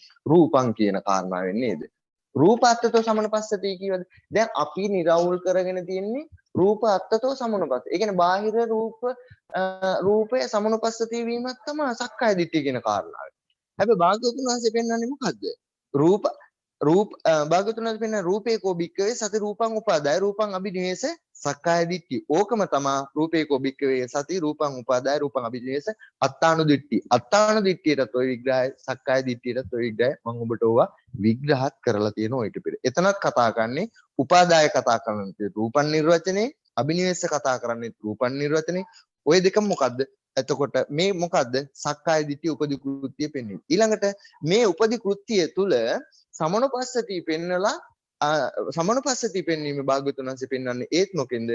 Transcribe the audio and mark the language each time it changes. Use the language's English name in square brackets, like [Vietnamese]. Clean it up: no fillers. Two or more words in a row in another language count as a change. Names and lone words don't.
[Sinhala] රූපං කියන කාරණාවෙන් නේද? [Pali] රූප අත්තතෝ සමනුපස්සතිය [Sinhala] කියවද? දැන් අපි නිරවුල් කරගෙන තියෙන්නේ [Pali] රූප අත්තතෝ සමනුපස්සතිය. [Sinhala] ඒ කියන්නේ බාහිර රූපය සමනුපස්සතිය වීමක් තමයි සක්කාය දිට්ඨිය කියන කාරණාව. හැබැයි භාග්‍යවතුන් වහන්සේ පෙන්වන්නේ මොකද්ද? භාග්‍යවතුන් වහන්සේ පෙන්වන්නේ [Pali] රූපේකෝ භික්කවේ සති රූපං උපාදාය රූපං අභිනිවේස සක්කාය දිට්ඨිය. [Sinhala] ඕකම තමයි [Pali] රූපේකෝ භික්කවේ සති රූපං උපාදාය රූපං අභිනිවේස අත්තානු දිට්ඨිය. [Sinhala] අත්තානු දිට්ඨියටත් ඔය විග්‍රහය සක්කාය දිට්ඨියටත් ඔය විග්‍රහය මම ඔබට ඕවා විග්‍රහත් කරලා තියෙනවා ඊට පෙර. එතනත් කතා කරන්නේ උපාදාය කතා කරන්නේ රූපන් නිර්වචනේ, අභිනිවේස කතා කරන්නේ රූපන් නිර්වචනේ. ඔය දෙකම මොකද්ද? එතකොට මේ මොකද්ද? සක්කාය දිට්ඨිය උපදි කෘත්‍යය පෙන්වන්නේ. ඊළඟට මේ උපදි කෘත්‍යය තුල සමනුපස්සතිය පෙන්නලා සමනුපස්සතිය පෙන්වීමේ භාග්‍යවතුන් වහන්සේ පෙන්වන්නේ ඒත් මොකෙන්ද?